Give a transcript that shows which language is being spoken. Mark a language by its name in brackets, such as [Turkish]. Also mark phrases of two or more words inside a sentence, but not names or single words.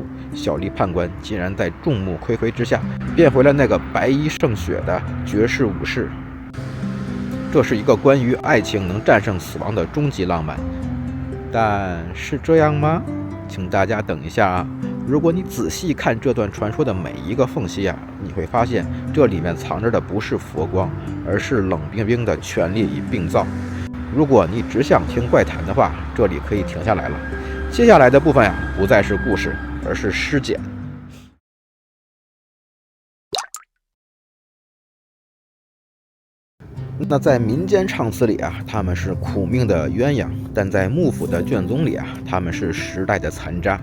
[Chinese] 小栗判官竟然在眾目睽睽之下，變回了那個白衣勝雪的絕世武士。這是一個關於愛情能戰勝死亡的終極浪漫，但是這樣嗎？請大家等一下啊！如果你仔細看這段傳說的每一個縫隙啊，你會發現這裡面藏着的不是佛光，而是冷冰冰的權力與病灶。如果你只想聽怪談的話，這裡可以停下來了。接下來的部分呀，不再是故事，而是屍檢。那在民間唱詞裡啊，他們是苦命的鴛鴦；但在幕府的卷宗裡啊，他們是時代的殘渣。